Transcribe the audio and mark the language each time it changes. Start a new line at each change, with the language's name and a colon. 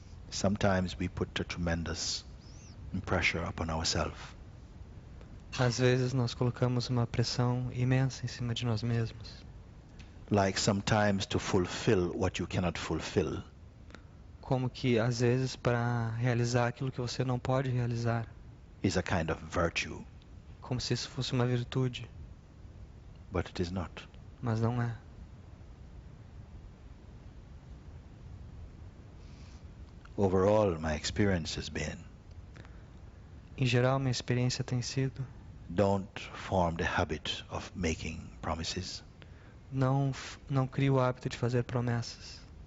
English: sometimes we put a tremendous pressure upon ourselves.
Portuguese: às vezes nós colocamos uma pressão imensa em cima de nós mesmos.
English: Like sometimes to fulfill what you cannot fulfill,
Portuguese: Como que, às vezes, para realizar aquilo que você não pode realizar,
English: is a kind of virtue,
Portuguese: como se isso fosse uma virtude,
English: but it is not.
Portuguese: mas não é.
English: Overall, my experience has been,
Portuguese: Em geral, minha experiência tem sido:
English: don't form the habit of making promises
Portuguese: não crie o hábito de fazer promessas